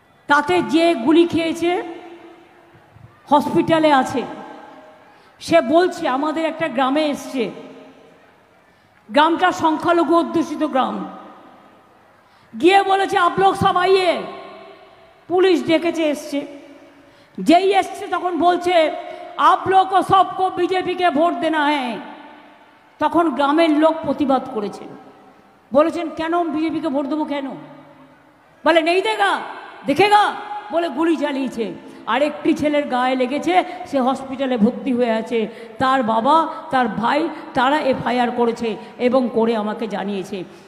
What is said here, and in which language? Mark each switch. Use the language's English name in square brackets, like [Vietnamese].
[Bangla] তাতে যে গুলি খেয়েছে হসপিটালে আছে। সে বলছে আমাদের একটা গ্রামে এসছে, গ্রামটা সংখ্যালঘু অধ্যুষিত গ্রাম। গিয়ে বলেছে [Hindi] आप लोग सब आइए, [Bangla] পুলিশ ডেকেছে, এসছে। যেই এসছে তখন বলছে [Hindi] आप लोग को सबको बीजेपी के ভোট देना है। [Bangla] তখন গ্রামের লোক প্রতিবাদ করেছেন, বলেছেন কেন বিজেপিকে ভোট দেবো কেন? বলে [Hindi] নেই দেগা দেখেগা [Bangla] বলে গুলি চালিয়েছে। আরেকটি ছেলের গায়ে লেগেছে, সে হসপিটালে ভর্তি হয়ে আছে। তার বাবা, তার ভাই, তারা এফআইআর করেছে এবং করে আমাকে জানিয়েছে।